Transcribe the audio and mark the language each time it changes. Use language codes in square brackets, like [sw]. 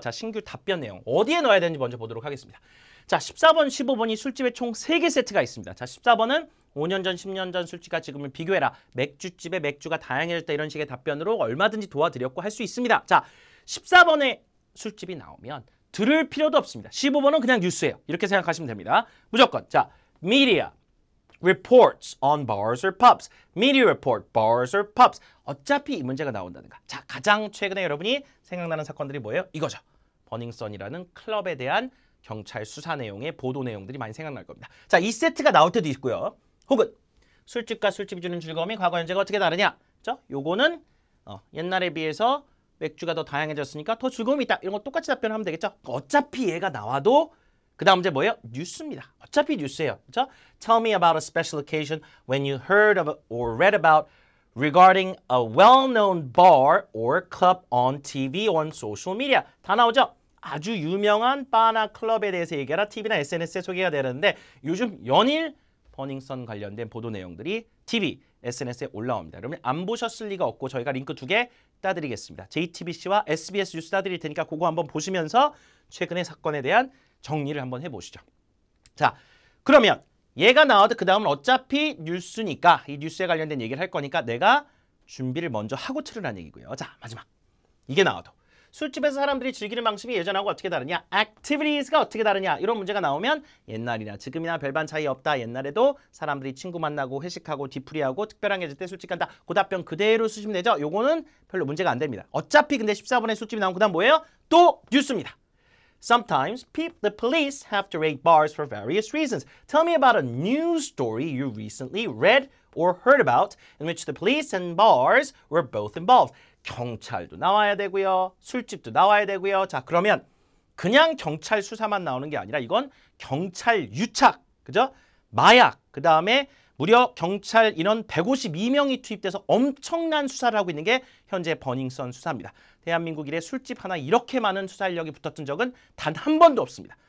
[ko] 자, 신규 답변 내용 어디에 넣어야 되는지 먼저 보도록 하겠습니다. 자, 14번, 15번이 술집에 총 3개 세트가 있습니다. 자, 14번은 5년 전, 10년 전 술집과 지금을 비교해라. 맥주집에 맥주가 다양해졌다 이런 식의 답변으로 얼마든지 도와드렸고 할 수 있습니다. 자, 14번에 술집이 나오면 들을 필요도 없습니다. 15번은 그냥 뉴스예요. 이렇게 생각하시면 됩니다. 무조건. [en] 자, media reports on bars or pubs. media report bars or pubs. [ko] 어차피 이 문제가 나온다든가. 자, 가장 최근에 여러분이 생각나는 사건들이 뭐예요? 이거죠. 버닝썬이라는 클럽에 대한 경찰 수사 내용의 보도 내용들이 많이 생각날 겁니다. 자, 이 세트가 나올 때도 있고요. 혹은 술집과 술집이 주는 즐거움이 과거 현재가 어떻게 다르냐? 그렇죠? 요거는 옛날에 비해서 맥주가 더 다양해졌으니까 더 즐거움이 있다. 이런 거 똑같이 답변하면 되겠죠? 어차피 얘가 나와도 그 다음 문제 뭐예요? 뉴스입니다. 어차피 뉴스예요. 그렇죠? [en] Tell me about a special occasion when you heard of or read about regarding a well-known bar or club on TV or on social media. [ko] 다 나오죠? 아주 유명한 바나 클럽에 대해서 얘기하라. TV나 SNS에 소개가 되는데 요즘 연일 버닝썬 관련된 보도 내용들이 TV, SNS에 올라옵니다. 여러분 안 보셨을 리가 없고 저희가 링크 2개 따드리겠습니다. JTBC와 SBS 뉴스 따드릴 테니까 그거 한번 보시면서 최근의 사건에 대한 정리를 한번 해보시죠. 자, 그러면 얘가 나와도 그 다음은 어차피 뉴스니까 이 뉴스에 관련된 얘기를 할 거니까 내가 준비를 먼저 하고 틀으라는 얘기고요. 자, 마지막. 이게 나와도 술집에서 사람들이 즐기는 방식이 예전하고 어떻게 다르냐? activities가 어떻게 다르냐? 이런 문제가 나오면 옛날이나 지금이나 별반 차이 없다. 옛날에도 사람들이 친구 만나고 회식하고 뒤풀이하고 특별한 게 있을 때 술집 간다. 그 답변 그대로 쓰시면 되죠. 요거는 별로 문제가 안 됩니다. 어차피 근데 14번에 술집이 나온 그 다음 뭐예요? 또 뉴스입니다. [en] Sometimes the police have to raid bars for various reasons. Tell me about a news story you recently read or heard about in which the police and bars were both involved. [ko] 경찰도 나와야 되고요. 술집도 나와야 되고요. 자, 그러면 그냥 경찰 수사만 나오는 게 아니라 이건 경찰 유착, 그죠? 마약, 그 다음에 무려 경찰 인원 152명이 투입돼서 엄청난 수사를 하고 있는 게 현재 버닝썬 수사입니다. 대한민국 이래 술집 하나 이렇게 많은 수사 인력이 붙었던 적은 단 한 번도 없습니다.